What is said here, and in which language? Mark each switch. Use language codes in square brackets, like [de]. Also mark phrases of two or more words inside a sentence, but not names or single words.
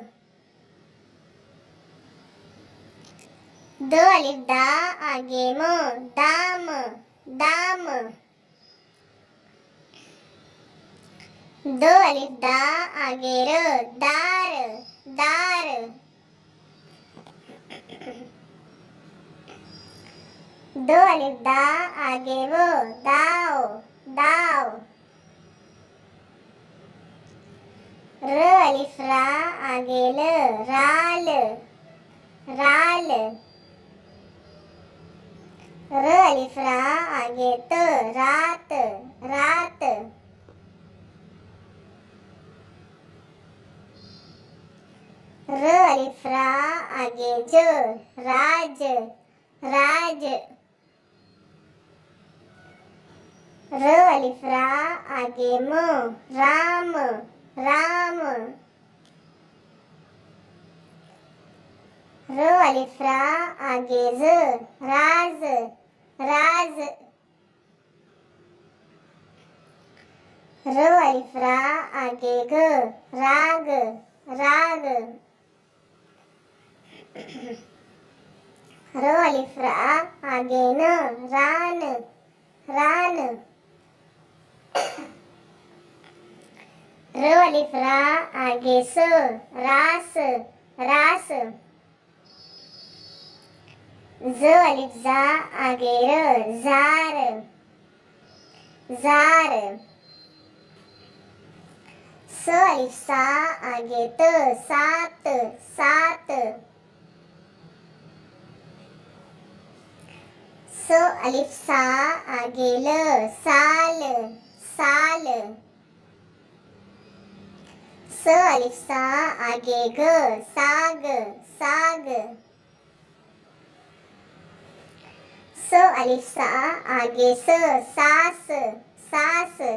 [hi] दो अलिफ दा आगे म दाम दाम। दो अलिफ दा आगे र दार दार। दो अलिफ दा आगे वो दाव दाव। र अलिफ रा आगे ल राल राल। र अलिफ रा आगे त रात रात। र अलिफ रा आगे ज राज राज। र अलिफ रा आगे म राम राम। र अलिफ रा आगे ज राज राज। र अलिफ रा आगे ग राग राग। र अलिफ रा आगे न रान रान। र अलिफ रा आगे स रास रास। ज अलिफ जा आगे र जार जार। स अलिफ सा आगे त सात सात। स अलिफ सा आगे ल साल साल। स अलिफ सा आगे ग साग साग। स अलिफ सा आगे स सास सास।